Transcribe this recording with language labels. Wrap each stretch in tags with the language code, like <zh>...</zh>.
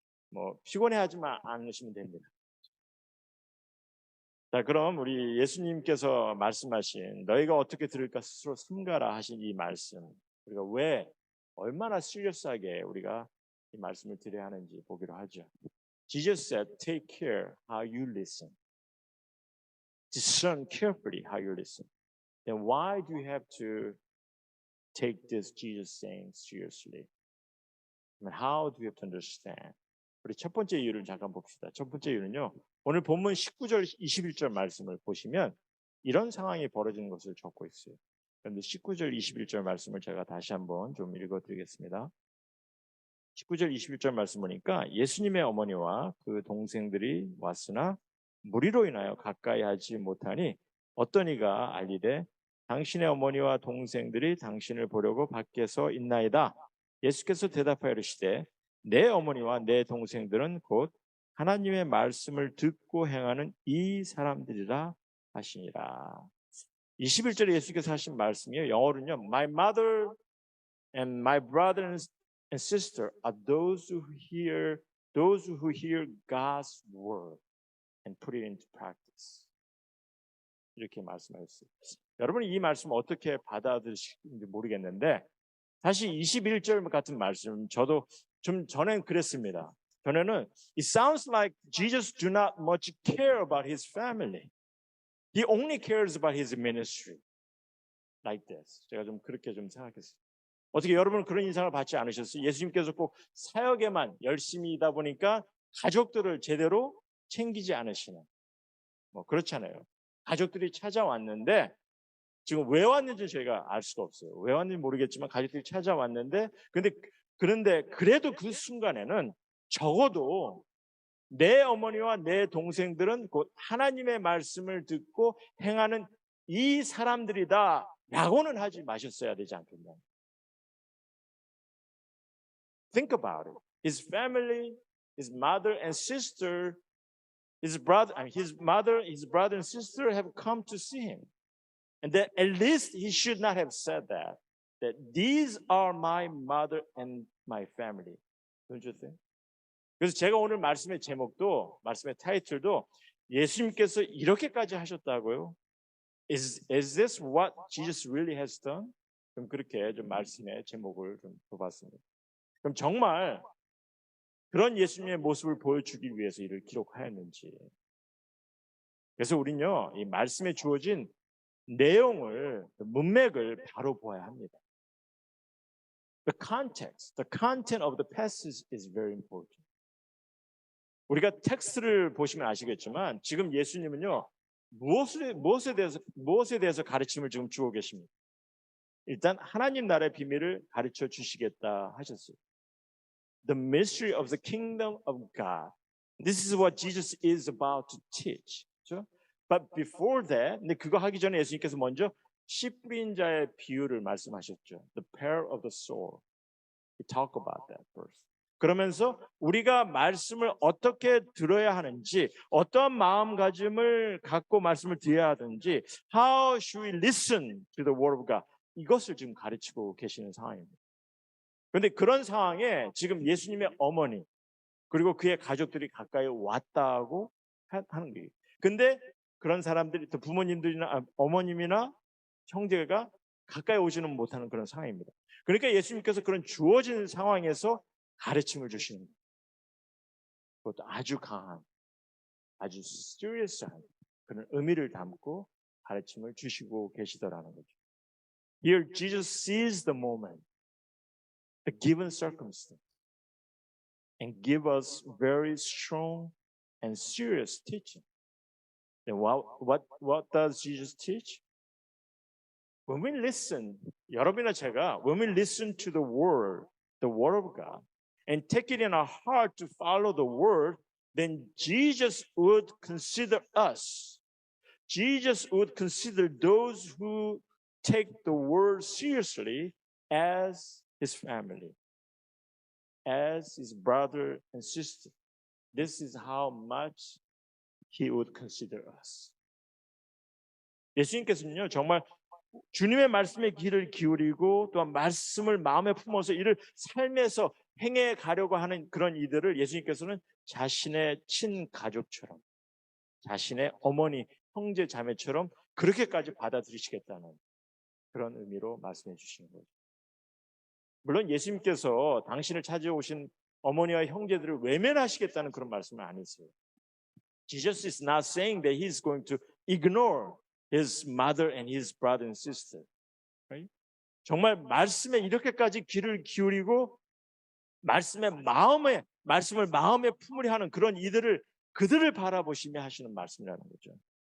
<ko>뭐 피곤해하지 않으시면 됩니다. 자, 그럼 우리 예수님께서 말씀하신 너희가 어떻게 들을까 스스로 삼가라 하신 이 말씀, 우리가 왜 얼마나 시리어스하게 우리가 이 말씀을 드려야 하는지 보기로 하죠.</ko> <en>Jesus said, "Take care how you listen. Discern carefully how you listen." Then why do you have to take this Jesus saying seriously? I mean, how do you have to understand?</en> <ko>우리 첫 번째 이유를 잠깐 봅시다. 첫 번째 이유는요. 오늘 본문 19절, 21절 말씀을 보시면 이런 상황이 벌어지는 것을 적고 있어요. 그런데 19절, 21절 말씀을 제가 다시 한번 좀 읽어드리겠습니다. 19절, 21절 말씀 보니까 예수님의 어머니와 그 동생들이 왔으나 무리로 인하여 가까이 하지 못하니 어떤 이가 알리되 당신의 어머니와 동생들이 당신을 보려고 밖에서 있나이다. 예수께서 대답하여 이르시되 내 어머니와 내 동생들은 곧 하나님의 말씀을 듣고 행하는 이 사람들이라 하시니라. 21절에 예수께서 하신 말씀이요. 영어로는요.</ko> <en>My mother and my brother and sister are those who hear God's word and put it into practice.</en> <ko>이렇게 말씀하셨어요. 여러분이 이 말씀을 어떻게 받아들이시는지 모르겠는데 사실 21절 같은 말씀 저도 좀 전엔 그랬습니다. 전에는</ko> <en>it sounds like Jesus do not much care about his family. He only cares about his ministry. Like this.</en> <ko>제가 좀 그렇게 좀 생각했어요. 어떻게 여러분은 그런 인상을 받지 않으셨어요? 예수님께서 꼭 사역에만 열심히 있다 보니까 가족들을 제대로 챙기지 않으시는 뭐 그렇잖아요. 가족들이 찾아왔는데 지금 왜 왔는지 저희가 알 수가 없어요. 왜 왔는지 모르겠지만 가족들이 찾아왔는데 그런데 그래도 그 순간에는 적어도 내 어머니와 내 동생들은 곧 하나님의 말씀을 듣고 행하는 이 사람들이다 라고는 하지 마셨어야 되지 않겠나.</ko> <en>Think about it. His family, his mother and sister, his brother and sister have come to see him. And that at least he should not have said that these are my mother and my family. Don't you think?</en> <ko>그래서 제가 오늘 말씀의 제목도, 말씀의 타이틀도 예수님께서 이렇게까지 하셨다고요?</ko> <en>Is this what Jesus really has done?</en> <ko>좀 그렇게 좀 말씀의 제목을 좀 둬봤습니다. 그럼 정말 그런 예수님의 모습을 보여주기 위해서 이를 기록하였는지. 그래서 우리는요, 이 말씀에 주어진 내용을, 문맥을 바로 보아야 합니다.</ko> <en>The content of the passage is very important.</en> <ko>우리가 텍스트를 보시면 아시겠지만 지금 예수님은요, 무엇에 대해서 가르침을 지금 주고 계십니다. 일단 하나님 나라의 비밀을 가르쳐 주시겠다 하셨어요.</ko> <en>The mystery of the kingdom of God. This is what Jesus is about to teach.</en> <ko>그렇죠?</ko> <en>But before that,</en> <ko>근데 그거 하기 전에 예수님께서 먼저 씨 뿌린 자의 비유를 말씀하셨죠.</ko> <en>The parable of the sower. We talk about that first.</en> <ko>그러면서 우리가 말씀을 어떻게 들어야 하는지, 어떤 마음가짐을 갖고 말씀을 드려야 하는지,</ko> <en>how should we listen to the word of God?</en> <ko>이것을 지금 가르치고 계시는 상황입니다. 그런데 그런 상황에 지금 예수님의 어머니 그리고 그의 가족들이 가까이 왔다고 하는 거예요. 근데 그런 사람들이 또 부모님들이나 어머님이나 형제가 가까이 오지는 못하는 그런 상황입니다. 그러니까 예수님께서 그런 주어진 상황에서 가르침을 주시는 거예요. 그것도 아주 강한, 아주 serious한 그런 의미를 담고 가르침을 주시고 계시더라는 거죠.</ko> <en>Here Jesus sees the moment, the given circumstance, and give us very strong and serious teaching. Then what does Jesus teach? When we listen,</en> <ko>여러분이나 제가</ko> <en>when we listen to the word of God, and take it in our heart to follow the word, then Jesus would consider us. Jesus would consider those who take the word seriously as his family, as his brother and sister. This is how much he would consider us.</en> <ko>예수님께서는요, 정말 주님의 말씀에 귀를 기울이고 또한 말씀을 마음에 품어서 이를 삶에서 행해 가려고 하는 그런 이들을 예수님께서는 자신의 친가족처럼, 자신의 어머니, 형제, 자매처럼 그렇게까지 받아들이시겠다는 그런 의미로 말씀해 주시는 거죠. 물론 예수님께서 당신을 찾아오신 어머니와 형제들을 외면하시겠다는 그런 말씀은 아니세요.</ko> <en>Jesus is not saying that he's going to ignore his mother and his brother and sister. Right?</en> <ko>정말 말씀에 이렇게까지 귀를 기울이고 말씀을 마음에 품으려 하는 그런 이들을 그들을 바라보시며 하시는 말씀이라는 거죠.</ko>